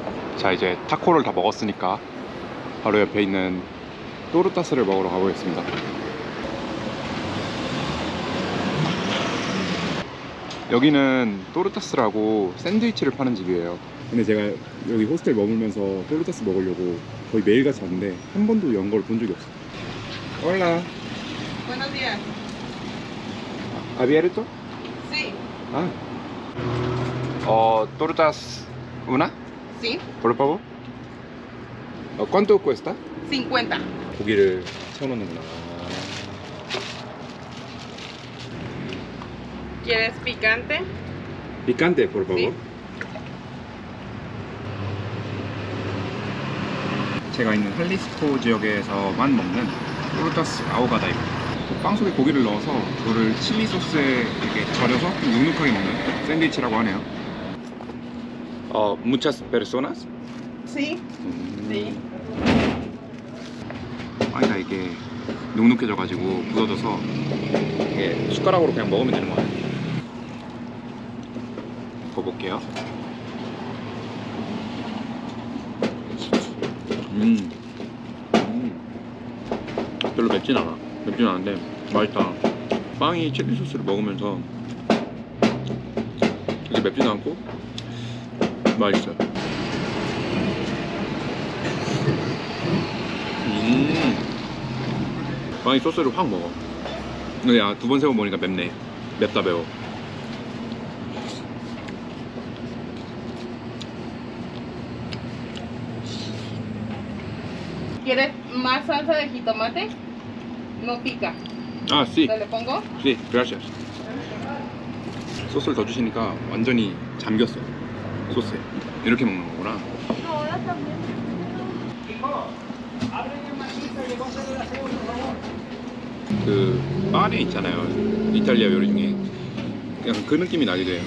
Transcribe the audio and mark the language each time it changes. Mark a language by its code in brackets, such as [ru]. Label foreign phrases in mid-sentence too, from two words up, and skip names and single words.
[ko] 자, 이제 타코를 다 먹었으니까 바로 옆에 있는 또르타스를 먹으러 가보겠습니다. 여기는 또르타스라고 샌드위치를 파는 집이에요. 근데 제가 여기 호스텔 머물면서 또르타스 먹으려고 거의 매일같이 왔는데 한 번도 연 걸 본 적이 없어요. [es] Hola. Buenos días. ¿Abierto? Sí. Ah. Tortas una, Sí. por favor. ¿Cuánto cuesta? 50. [ko] 고기를 채워놓는구나. [es] ¿Quieres picante? Picante, por favor. Sí. [ko] 제가 있는 할리스코 지역에서만 먹는 또르타스 아오가다입니다. 빵 속에 고기를 넣어서 그거를 칠리 소스에 이렇게 절여서 좀 눅눅하게 먹는 샌드위치라고 하네요. [es] muchas personas? Sí. Sí. [ko] 빵이가 이게 눅눅해져가지고 굳어져서 이게 숟가락으로 그냥 먹으면 되는 거 같아요. 먹어볼게요. 별로 맵진 않아. 맵진 않은데 맛있다. 빵이 칠리 소스를 먹으면서 되게 맵진 않고 맛있어요. 빵이 소스를 확 먹어. 근데 두 번 세워 먹으니까 맵네. 맵다 매워. [es] ¿Quieres más salsa de jitomate? No pica. [ko] 아, [es] sí. ¿Te le pongo? Sí, gracias. [ko] 소스를 더 주시니까 완전히 잠겼어. 소스에. 이렇게 먹는 거구나. 그 파네 있잖아요. 이탈리아 요리 중에 약간 그 느낌이 나기도 해요.